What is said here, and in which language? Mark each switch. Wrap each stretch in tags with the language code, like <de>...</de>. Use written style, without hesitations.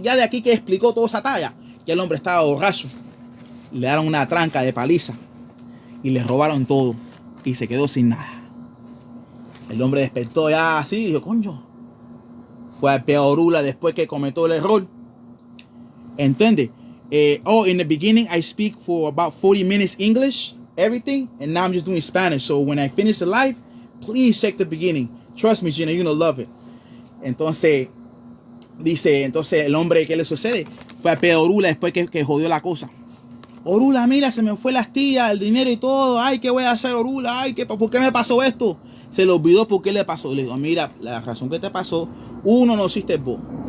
<es>Ya de aquí que explicó toda esa talla, ya el hombre estaba borracho. Le dieron una tranca de paliza y le robaron todo y se quedó sin nada. El hombre despertó ya así y dijo, coño, fue a Orula después que cometió el error. ¿Entiendes?</es> <en>In the beginning I speak for about 40 minutes English, everything, and now I'm just doing Spanish. So when I finish the live, please check the beginning. Trust me, Gina, you're gonna love it.</en> <es>Entonces, dice, el hombre, ¿qué le sucede? Fue a Orula después que jodió la cosa. Orula, mira, se me fue las tías, el dinero y todo. Ay, ¿qué voy a hacer, Orula? Ay, ¿por qué me pasó esto? Se le olvidó por qué le pasó. Le digo, mira, la razón que te pasó, uno, no hiciste vos.</es>